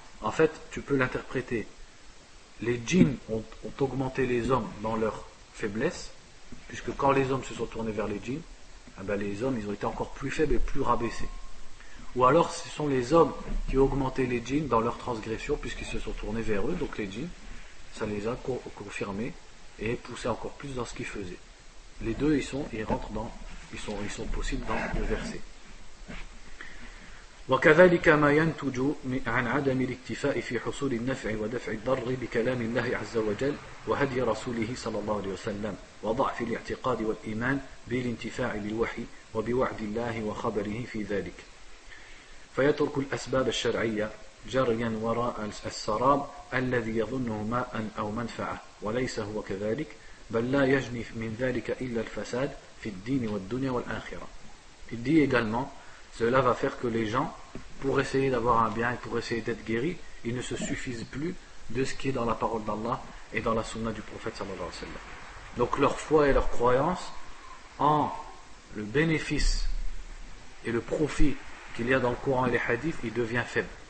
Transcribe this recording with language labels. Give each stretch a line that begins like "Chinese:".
French: En fait tu peux l'interpréter, les djinns ont augmenté les hommes dans leur faiblesse, puisque quand les hommes se sont tournés vers les djinns, eh ben les hommes ils ont été encore plus faibles et plus rabaissés. Ou alors ce sont les hommes qui ont augmenté les djinns dans leur transgression, puisqu'ils se sont tournés vers eux, donc les djinns ça les a confirmés et poussés encore plus dans ce qu'ils faisaient. Les deux ils sont possibles dans le verset.
Arabic: وكذلك ما ينتج عن عدم الاكتفاء في حصول النفع ودفع الضر بكلام الله عز وجل وهدي رسوله صلى الله عليه وسلم وضعف الاعتقاد والإيمان بالانتفاع بالوحي وبوعد الله وخبره في ذلك فيترك الأسباب الشرعية جريا وراء السراب الذي يظنه ماء أو منفعة وليس هو كذلك بل لا يجني من ذلك إلا الفساد في الدين والدنيا والآخرة.
French: Il dit également, cela va faire que les gens, pour essayer d'avoir un bien et pour essayer d'être guéris, ils ne se suffisent plus de ce qui est dans la parole d'Allah et dans la sunna du prophète sallallahu alayhi wa sallam. Donc leur foi et leur croyance en le bénéfice et le profit qu'il y a dans le Coran et les hadiths, il devient faible.